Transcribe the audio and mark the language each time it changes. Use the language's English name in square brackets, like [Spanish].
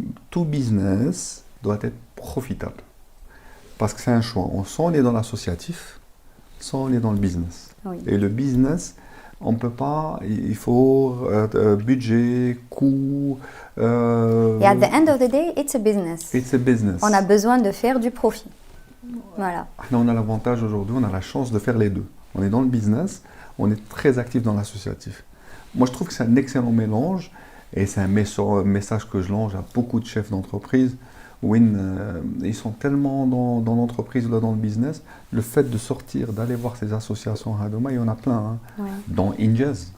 [French] Tout business doit être profitable. Parce que c'est un choix. Soit on est dans l'associatif, soit on est dans le business. Oui. Et le business, on ne peut pas, il faut budget, coût. [English] Et at the end of the day, it's a business. It's a business. [French] On a besoin de faire du profit. Voilà. On a l'avantage aujourd'hui, on a la chance de faire les deux. On est dans le business, on est très actif dans l'associatif. Moi, je trouve que c'est un excellent mélange et c'est un message que je lance à beaucoup de chefs d'entreprise. Ils sont tellement dans l'entreprise ou dans le business, le fait de sortir, d'aller voir ces associations à Hadouma, il y en a plein, dans Injaz.